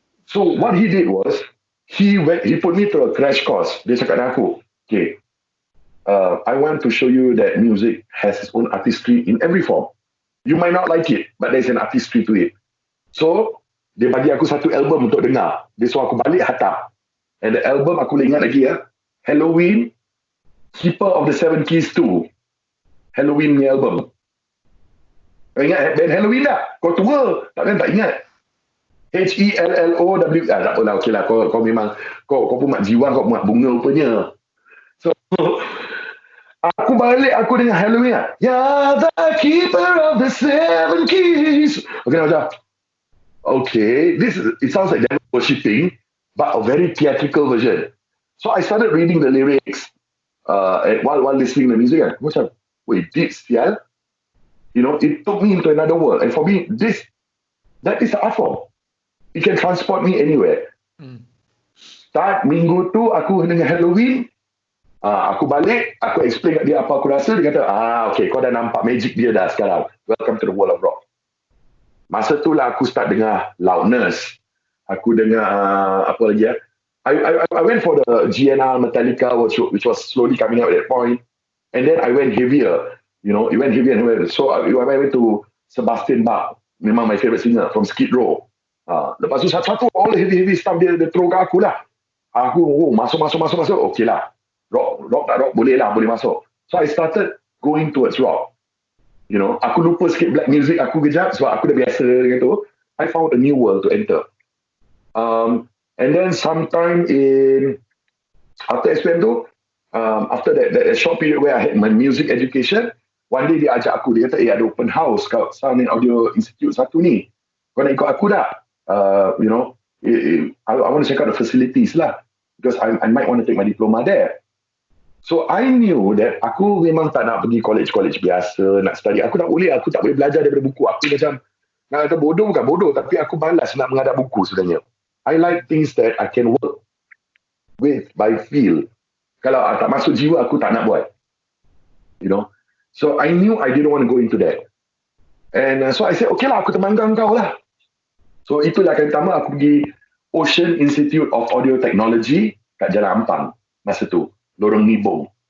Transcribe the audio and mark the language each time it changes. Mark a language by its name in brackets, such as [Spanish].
[English] So what he did was he put me through a crash course. [Malay] Dia cakap dengan aku, [English] okay, I want to show you that music has its own artistry in every form. You might not like it, but there's an artistry to it. [Malay] So dia bagi aku satu album untuk dengar. Dia suruh aku balik hantar. [English] And the album [Malay] aku boleh ingat lagi Halloween, Keeper of the Seven Keys 2. Halloween ni album. Kau ingat band Halloween tak? Kau tua, tak ingat. HELLOW. Tak apalah, okey lah. Kau memang kau pun mak jiwa, kau mak bunga rupanya. So aku balik, aku dengar Halloween lah. [English] Yeah, the keeper of the seven keys. Okay, it sounds like devil worshipping, but a very theatrical version. So I started reading the lyrics while listening to the music. Macam, wait, this sial. You know, it took me into another world. And for me, that is the art form. It can transport me anywhere. Start minggu tu, aku dengan Halloween, aku balik, aku explain kat dia apa aku rasa, dia kata, okay, kau dah nampak magic dia dah sekarang. Welcome to the world of rock. [Malay] Masa tu lah aku start dengar [English] Loudness. [Malay] Aku dengar, apa lagi [English] I went for the GNR Metallica, which was slowly coming out at that point. And then I went heavier. You know, it went heavier and heavier. So I went to Sebastian Bach, memang my favorite singer from Skid Row. [Malay] Lepas tu satu-satu [English] all heavy stuff [Malay] dia throw kat aku lah. Aku masuk. Okay lah. Rock tak rock boleh masuk. [English] So I started going towards rock. You know, [Malay] aku lupa sikit black music aku kejap sebab aku dah biasa dengan tu. [English] I found a new world to enter. And then sometime after SPM tu, after that short period where I had my music education, one day [Malay] dia ajak aku, dia kata, ada open house kat Sound and Audio Institute satu ni. Kau nak ikut aku tak? [English] You know, I want to check out the facilities lah. Because I might want to take my diploma there. So I knew that [Malay] aku memang tak nak pergi college biasa, nak study. Aku tak boleh belajar daripada buku. Aku macam, nak kata bodoh bukan bodoh, tapi aku malas nak menghadap buku sebenarnya. [English] I like things that I can work with by feel. [Malay] Kalau tak masuk jiwa, aku tak nak buat. You know? [English] So I knew I didn't want to go into that. [Malay] And so I said, okay lah, aku temankan kau lah. So itulah kali pertama aku pergi Ocean Institute of Audio Technology kat Jalan Ampang masa tu. Lorong Nibong.